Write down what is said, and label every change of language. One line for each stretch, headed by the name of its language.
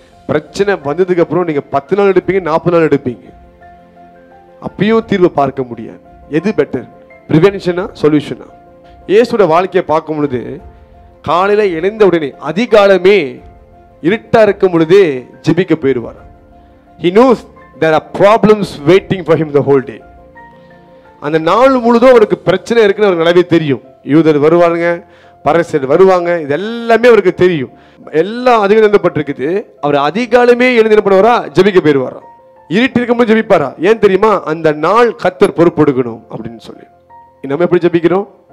Tamil: பிரச்சனை வந்ததுக்கு அப்புறம் நீங்க 10 நாள் எடுப்பீங்க, 40 நாள் எடுப்பீங்க, அப்பயும் தீர்வை பார்க்க முடியாது. எது பெட்டர், பிரிவென்ஷனா சொல்யூஷனா? இயேசுவோட வாழ்க்கையை பார்க்கும் பொழுது காலையில எழுந்த உடனே அதிகாலமே இருட்டா இருக்கும் பொழுதே ஜெபிக்க போயிடுவார்.
English: He knows there are problems waiting for him the whole day.
Tamil: அந்த நாள் முழுதும் அவருக்கு பிரச்சனை இருக்குன்னு அவருக்கு நல்லாவே தெரியும். யூதர் வருவாங்க, பரசர் வருவாங்க, இது எல்லாமே அவருக்கு தெரியும். எல்லாம் அதிகம் எழுதப்பட்டிருக்குது. அவர் அதிகாலமே எழுந்து என்ன பண்ணுவாரா, ஜெபிக்க போயிடுவாரா. இருட்டு இருக்கும்போது ஜெபிப்பாரா? ஏன் தெரியுமா? அந்த நாள் கர்த்தர் பொறுப்பெடுக்கணும் அப்படின்னு சொல்லி. நம்ம எப்படி ஜெபிக்கிறோம்?